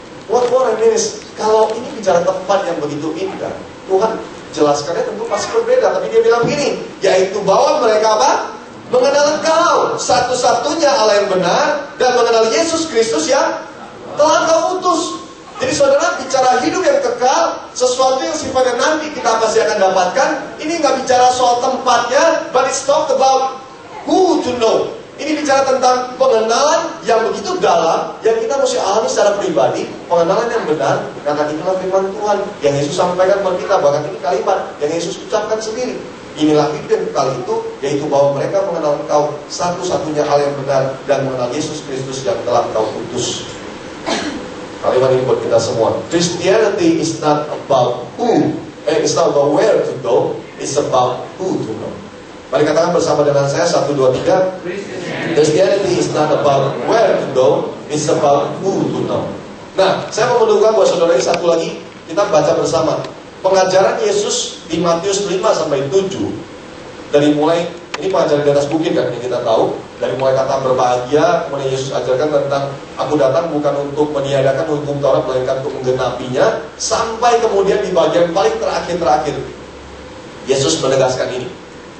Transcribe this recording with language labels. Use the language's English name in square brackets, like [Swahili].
[English] What more I mean is, [Indonesian] kalau ini bicara tempat yang begitu indah, Tuhan jelaskannya tentu pasti berbeda. Tapi dia bilang gini, yaitu bahwa mereka apa? Mengenal Engkau, satu-satunya Allah yang benar, dan mengenal Yesus Kristus yang telah Engkau utus. Jadi saudara, bicara hidup yang kekal, sesuatu yang sifatnya nanti kita pasti akan dapatkan. Ini nggak bicara soal tempatnya, [English] but it's talk about who to know. [Indonesian] Ini bicara tentang pengenalan yang begitu dalam, yang kita mesti alami secara pribadi, pengenalan yang benar. Karena itulah firman Tuhan yang Yesus sampaikan kepada kita. Bahkan ini kalimat yang Yesus ucapkan sendiri. Inilah hidup yang kekal itu, yaitu bahwa mereka mengenal Engkau, satu-satunya hal yang benar, dan mengenal Yesus Kristus yang telah Engkau utus. Kalimat ini buat kita semua. [English] Christianity is not about who, it's not about where to go, it's about who to know. [Indonesian] Mari katakan bersama dengan saya, [English] 1, 2, 3. Christianity is not about where to go, it's about who to know. [Indonesian] Nah, saya mau menduga buat saudara ini satu lagi, kita baca bersama. Pengajaran Yesus di Matius 5-7, dari mulai, ini pengajaran di atas bukit kan, yang kita tahu, dari mulai kata berbahagia, kemudian Yesus ajarkan tentang, aku datang bukan untuk meniadakan hukum Taurat, melainkan untuk menggenapinya, sampai kemudian di bagian paling terakhir, Yesus menegaskan ini.